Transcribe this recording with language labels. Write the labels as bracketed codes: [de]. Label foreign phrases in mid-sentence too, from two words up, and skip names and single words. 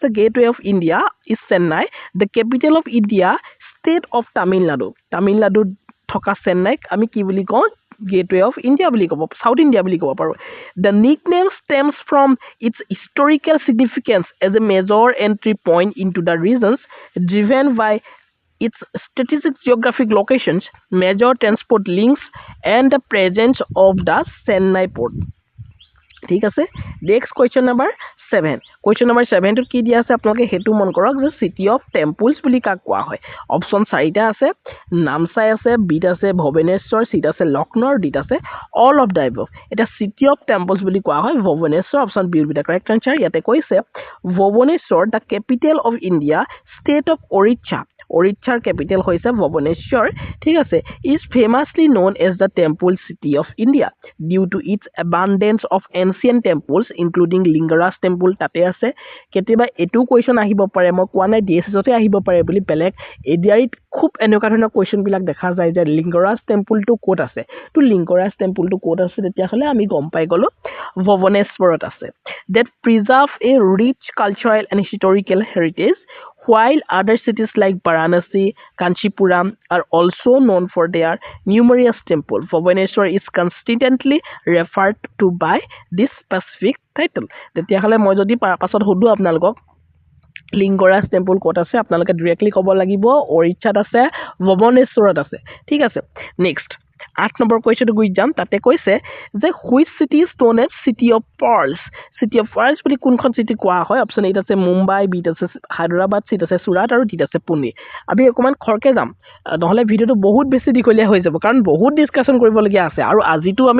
[en] The Gateway of India is Chennai the capital of India state of Tamil Nadu [as] থকা চেন্নাইক আমি কি বুলি কওঁ [en] Gateway of India [as] বুলি ক'ব [en] South India [as] বুলি ক'ব পাৰোঁ [en] The nickname stems from its historical significance as a major entry point into the regions driven by its strategic geographic locations, major transport links, and the presence of the Chennai port. [as] ঠিক আছে [en] next question number [as] 7 [en] question number [as] 7টোত কি দিয়া আছে আপোনালোকে সেইটো মন কৰক যে [en] City of Temples [as] বুলি কাক কোৱা হয় অপশ্যন 4টা আছে নামচাই আছে বিত আছে ভুৱনেশ্বৰ চিত আছে লক্ষ্ণৌ ডিত আছে [en] all of the above [as] এতিয়া [en] City of Temples [as] বুলি কোৱা হয় ভুৱনেশ্বৰ [en] option B will be the correct answer [as] ইয়াতে কৈছে ভুৱনেশ্বৰ [en] the capital of India state of Orissa capital [as] হৈছে ভুৱনেশ্বৰ ঠিক আছে [en] is famously known as the temple city of India due to its abundance of ancient temples including Lingaraj temple [as] তাতে আছে কেতিয়াবা এটো কোৱেশ্যন আহিব পাৰে মই কোৱা নাই ডিএছএছতে আহিব পাৰে বুলি বেলেগ এডিআৰিত খুব এনেকুৱা ধৰণৰ কোৱেশ্যন বিলাক দেখা যায় যে লিংগৰাজ টেম্পলটো ক'ত আছে তো লিংগৰাজ টেম্পলটো ক'ত আছে তেতিয়াহ'লে আমি গম পাই গ'লো ভুৱনেশ্বৰত আছে [en] that preserve a rich cultural and historical heritage while other cities like Varanasi, Kanchipuram are also known for their numerous temples. Bhubaneswar is consistently referred to by this specific title. [as] তেতিয়াহ'লে মই যদি পাছত সুধো আপোনালোকক লিংগৰাজ টেম্পল ক'ত আছে আপোনালোকে ডাইৰেক্টলি ক'ব লাগিব ওড়িশাত আছে ভুৱনেশ্বৰত আছে ঠিক আছে নেক্সট 8 নম্বৰ কুৱেশ্যনটো গুচি যাম তাতে কৈছে যে [en] which city is known as City of Pearls [as] বুলি কোনখন চিটি কোৱা হয় অপশ্যন এত আছে মুম্বাই বিত আছে হায়দৰাবাদ চিত আছে চুৰাট আৰু ডিত আছে পুনে আমি অকণমান খৰকৈ যাম নহ'লে ভিডিঅ'টো বহুত বেছি দীঘলীয়া হৈ যাব কাৰণ বহুত ডিছকাশ্যন কৰিবলগীয়া আছে আৰু আজিতো আমি